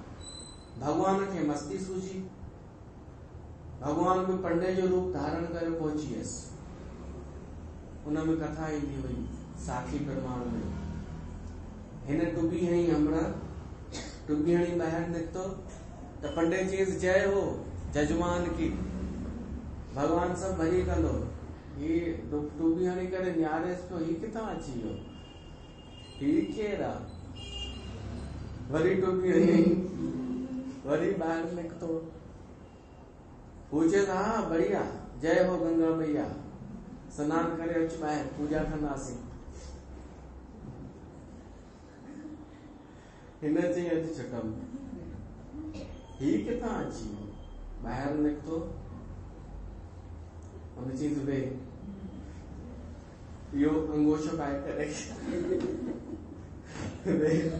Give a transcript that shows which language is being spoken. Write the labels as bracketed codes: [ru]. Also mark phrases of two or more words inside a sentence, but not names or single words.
[sd] भगवान खे मस्ती सूझी, भगवान बि पंडे जो रूप धारण करे पहुची वियसि। उनमें कथा ईंदी हुई साखी प्रमाण में। हिन टुॿी हई हमड़ा, टुॿी हणी ॿाहिरि निकितो त पंडे चयसि [hi] जय हो जजमान की, [sd] भगवान सभु भली कंदो। ही टुॿी हणी करे निहारेसि पियो, ही किथां अची वियो, ही केरु आहे? वरी टुॿी हणी वरी ॿाहिरि निकितो। हू चयसि हा बढ़िया, [hi] जय हो गंगा मैया, [sd] सनानु करे अच ॿाहिरि, पूजा कंदासीं। हिन चई अॼु छुटम। ही किथां अची वियो? ॿाहिरि निकितो, हुन चईंसि वे इहो अंगोछो पाए करे वे।